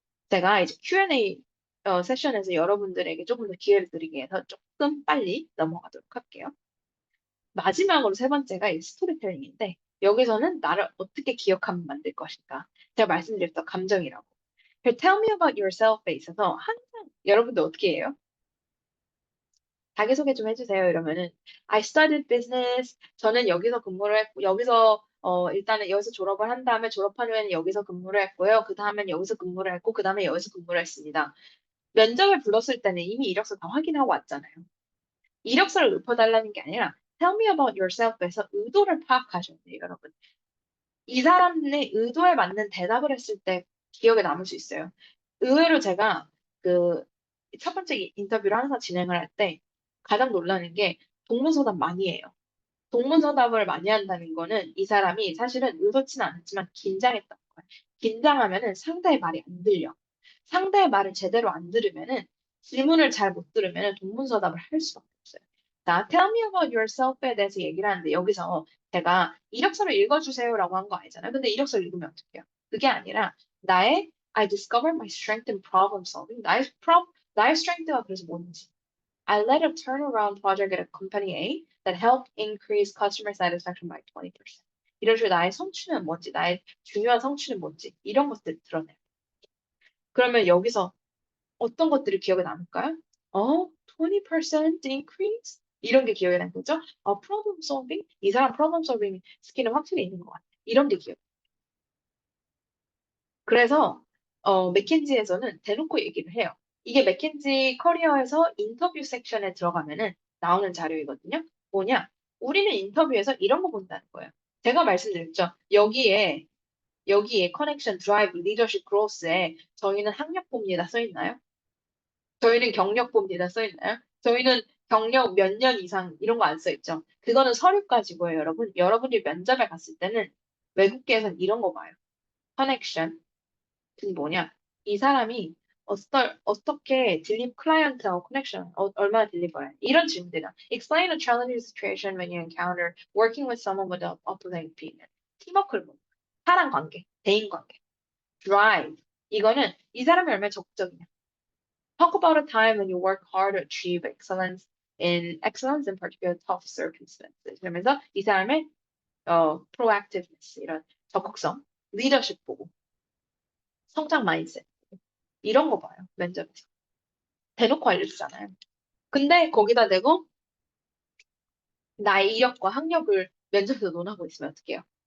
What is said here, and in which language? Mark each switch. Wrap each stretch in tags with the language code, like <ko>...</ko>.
<ko>제가 이제 Q&A 세션에서 여러분들에게 조금 더 기회를 드리기 위해서 조금 빨리 넘어가도록 할게요. 마지막으로 세 번째가 이 스토리텔링인데 여기서는 나를 어떻게 기억하면 만들 것인가. 제가 말씀드렸던 감정이라고.</ko> <en>Tell me about yourself</en> <ko>에 있어서 항상 여러분들 어떻게 해요? 자기소개 좀 해주세요.</ko> <en>이러면은 I studied business.</en> <ko>저는 여기서 근무를 했고 여기서 일단은 여기서 졸업을 한 다음에 졸업한 후에는 여기서 근무를 했고요. 그 다음엔 여기서 근무를 했고 그 다음에 여기서 근무를 했습니다. 면접을 불렀을 때는 이미 이력서 다 확인하고 왔잖아요. 이력서를 읊어달라는 게 아니라</ko> <en>Tell me about yourself</en> <ko>에서 의도를 파악하셔야 돼요, 여러분. 이 사람의 의도에 맞는 대답을 했을 때 기억에 남을 수 있어요. 의외로 제가 그 첫 번째 인터뷰를 항상 진행을 할 때 가장 놀라는 게 동문서답 많이 해요. 동문서답을 많이 한다는 거는 이 사람이 사실은 의도치는 않았지만 긴장했던 거예요. 긴장하면은 상대의 말이 안 들려. 상대의 말을 제대로 안 들으면은 질문을 잘 못 들으면은 동문서답을 할 수밖에 없어요. 자,</ko> <en>tell me about yourself</en> <ko>에 대해서 얘기를 하는데 여기서 제가 이력서를 읽어주세요라고 한 거 아니잖아요. 근데 이력서를 읽으면 어떡해요? 그게 아니라 나의</ko> <en>I discovered my strength in problem solving.</en> <ko>나의 strength가 그래서 뭔지.</ko> <en>I led a turnaround project at a company A that helped increase customer satisfaction by 20%.</en> <ko>이런 식으로 나의 성취는 뭔지, 나의 중요한 성취는 뭔지, 이런 것들 드러내요. 그러면 여기서 어떤 것들이 기억에 남을까요?</ko> <en>20% increase?</en> <ko>이런 게 기억에 남는 거죠? problem solving? 이 사람 problem solving 스킬은 확실히 있는 것 같아. 이런 게 기억. 그래서 맥킨지에서는 대놓고 얘기를 해요. 이게 맥킨지 커리어에서 인터뷰 섹션에 들어가면은 나오는 자료이거든요. 뭐냐? 우리는 인터뷰에서 이런 거 본다는 거예요. 제가 말씀드렸죠. 여기에 커넥션, 드라이브, 리더십, 그로스에 저희는 학력 봅니다 써 있나요? 저희는 경력 봅니다 써 있나요? 저희는 경력 몇 년 이상 이런 거 안 써 있죠. 그거는 서류 가지고요, 여러분. 여러분이 면접에 갔을 때는 외국계에서는 이런 거 봐요. 커넥션. 그 뭐냐? 이 사람이 어떻게 클라이언트하고 커넥션, 얼마나 딜리버해? 이런 질문들이다.</ko> <en>Explain a challenging situation when you encounter working with someone with an opposite opinion.</en> <ko>팀워크를 보는 거야. 사람 관계, 대인 관계. Drive. 이거는 이 사람이 얼마나 적극적이냐.</ko> <en>Talk about a time when you work hard to achieve excellence in particular tough circumstances.</en> <ko>그러면서 이 사람의 proactiveness, 이런 적극성, 리더십 보고, 성장 마인드셋. 이런 거 봐요, 면접에서. 대놓고 알려주잖아요. 근데 거기다 대고 나의 이력과 학력을 면접에서 논하고 있으면 어떡해요?</ko>